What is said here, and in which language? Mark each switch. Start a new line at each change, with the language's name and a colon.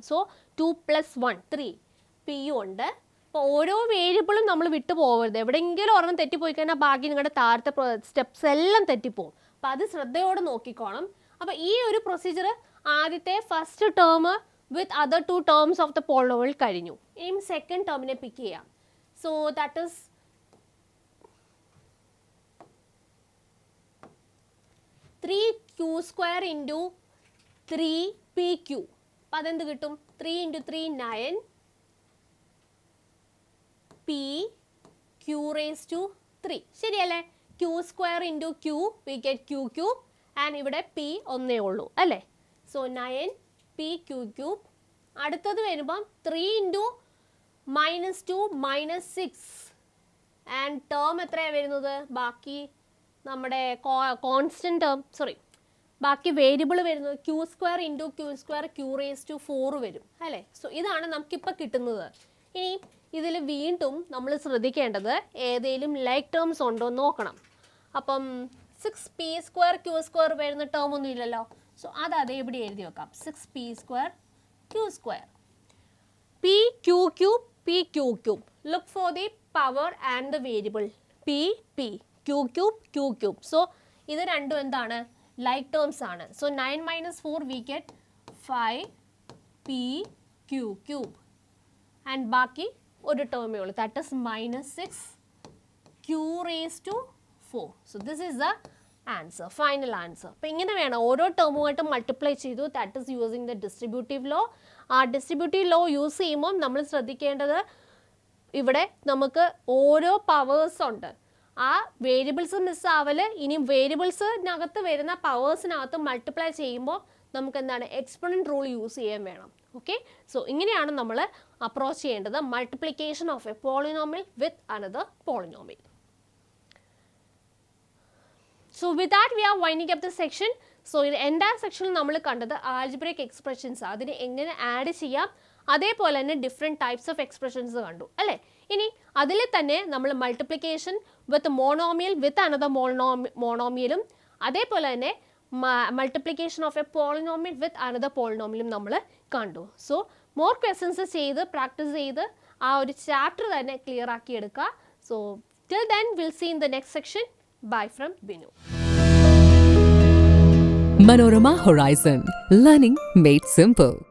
Malayalam: So 2 plus 1 3 p ഉണ്ട്. അപ്പോൾ ഓരോ വേരിയബിളും നമ്മൾ വിട്ടു പോകരുത്. എവിടെയെങ്കിലും ഒരെണ്ണം തെറ്റിപ്പോയി കഴിഞ്ഞാൽ ബാക്കി നിങ്ങളുടെ താഴത്തെ സ്റ്റെപ്സ് എല്ലാം തെറ്റിപ്പോവും. അപ്പോൾ അത് ശ്രദ്ധയോടെ നോക്കിക്കോണം. അപ്പോൾ ഈ ഒരു പ്രൊസീജിയർ ആദ്യത്തെ first term with other 2 terms of the polynomial കഴിഞ്ഞു. ഇനി സെക്കൻഡ് ടേമിനെ പിക്ക് ചെയ്യാം.
English: So that is 3q square into 3pq.
Malayalam: അപ്പം അതെന്ത് കിട്ടും?
English: 3 into 3 9 p q raised to 3.
Malayalam: ശരിയല്ലേ?
English: q square into q we get q cube and
Malayalam: ഇവിടെ p ഒന്നേ ഉള്ളൂ അല്ലേ?
English: So 9 p q cube.
Malayalam: അടുത്തത് വരുമ്പം 3 into -2 -6 and ടേം എത്രയാണ് വരുന്നത്? ബാക്കി നമ്മുടെ കോൺസ്റ്റൻറ്റ് ടേം ബാക്കി വേരിയബിൾ വരുന്നത് q square into q square q raise to 4 വരും അല്ലേ? സോ ഇതാണ് നമുക്കിപ്പോൾ കിട്ടുന്നത്. ഇനി ഇതിൽ വീണ്ടും നമ്മൾ ശ്രദ്ധിക്കേണ്ടത് ഏതെങ്കിലും ലൈക്ക് ടേംസ് ഉണ്ടോ എന്ന് നോക്കണം. അപ്പം 6p സ്ക്വയർ q സ്ക്വയർ വരുന്ന ടേം ഒന്നും ഇല്ലല്ലോ. സോ അത് അതേപടി എഴുതി വെക്കാം.
English: 6p square q square p q cube p q cube. Look for the power and the variable p p q cube q cube.
Malayalam: So ഇത് രണ്ടും എന്താണ്? ലൈക്ക് ടേംസ് ആണ്. So 9 - 4 we get 5p q cube and ബാക്കി ഒരു ടേമേ ഉള്ളൂ, that is -6 q raise to 4.
English: So this is the answer, final answer.
Malayalam: അപ്പം ഇങ്ങനെ വേണം ഓരോ ടേമുമായിട്ട് മൾട്ടിപ്ലൈ ചെയ്തു. That is using the distributive law. ആ ഡിസ്ട്രിബ്യൂട്ടീവ് ലോ യൂസ് ചെയ്യുമ്പോൾ നമ്മൾ ശ്രദ്ധിക്കേണ്ടത് ഇവിടെ നമുക്ക് ഓരോ പവേഴ്സ് ഉണ്ട്. ആ വേരിയബിൾസ് മിസ്സാവല്. ഇനി വേരിയബിൾസിനകത്ത് വരുന്ന പവേഴ്സിനകത്ത് മൾട്ടിപ്ലൈ ചെയ്യുമ്പോൾ നമുക്ക് എന്താണ്? എക്സ്പോണൻറ്റ് റൂൾ യൂസ് ചെയ്യാൻ വേണം. ഓക്കെ, സോ ഇങ്ങനെയാണ് നമ്മൾ അപ്രോച്ച് ചെയ്യേണ്ടത് multiplication of A polynomial with another polynomial.
English: So with that we are winding up the section.
Malayalam: So in the entire section നമ്മൾ കണ്ടത് algebraic expressions, അതിനെ എങ്ങനെ ആഡ് ചെയ്യാം, അതേപോലെ തന്നെ ഡിഫറെൻറ്റ് ടൈപ്സ് ഓഫ് എക്സ്പ്രഷൻസ് കണ്ടു അല്ലേ? ഇനി അതിൽ തന്നെ നമ്മൾ multiplication with monomial with another മോണോമിയലും അതേപോലെ തന്നെ multiplication of A polynomial with another പോളിനോമിയലും നമ്മൾ കണ്ടു. സോ മോർ ക്വസ്റ്റൻസ് ചെയ്ത് പ്രാക്ടീസ് ചെയ്ത് ആ ഒരു ചാപ്റ്റർ തന്നെ ക്ലിയർ ആക്കി എടുക്കുക.
English: So till then we'll see in the next section. Bye from Binu. Manorama Horizon. Learning made simple.